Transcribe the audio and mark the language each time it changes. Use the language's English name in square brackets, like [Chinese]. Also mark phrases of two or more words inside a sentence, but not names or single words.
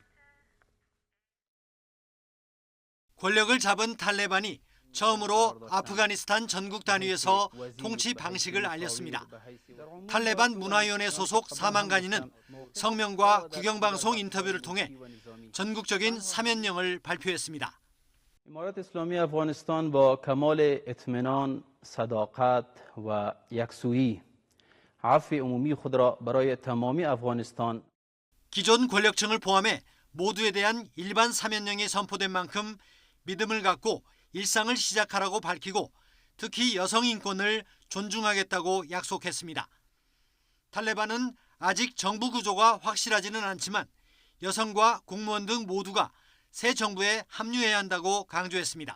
[Korean] 권력을 잡은 탈레반이 처음으로 아프가니스탄 전국 단위에서 통치 방식을 알렸습니다. 탈레반 문화위원회 소속 사망가니는 성명과 국영방송 인터뷰를 통해 전국적인 사면령을 발표했습니다. [Persian] امارات اسلامی افغانستان با کمال اطمینان، صداقت و یکسویی عفو عمومی خود را برای تمامی افغانستان [Korean] 기존 권력층을 포함해 모두에 대한 일반 사면령이 선포된 만큼 믿음을 갖고 일상을 시작하라고 밝히고 특히 여성 인권을 존중하겠다고 약속했습니다. 탈레반은 아직 정부 구조가 확실하지는 않지만 여성과 공무원 등 모두가 새 정부에 합류해야 한다고 강조했습니다.